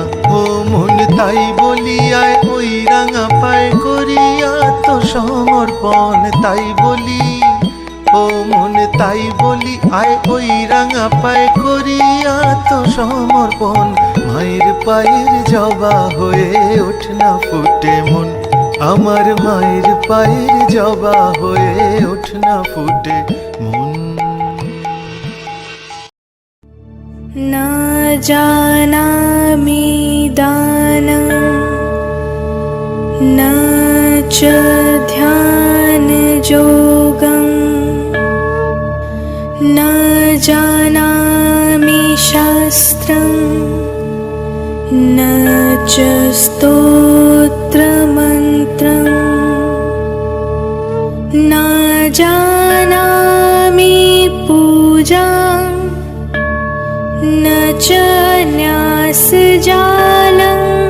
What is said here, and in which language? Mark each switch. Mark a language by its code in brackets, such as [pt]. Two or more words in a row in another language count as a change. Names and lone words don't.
[bn] ও মন তাই বলিয়ায় ওই রাঙা পায় করিয়া তো সমর্পণ, তাই বলি ও মন তাই বলি আয় ওই রাঙা পায় করিয়া তো সমর্পণ। মায়ের পায়ের জবা হয়ে ওঠ না ফুটে মন, আমার মায়ের পায়ের জবা হয়ে ওঠ না ফুটে মন। [sa] না জানামি দানম न च ध्यानयोगं न जानामि शास्त्रं न च स्तोत्रमन्त्रं न जानामि पूजां न च न्यासजालम्।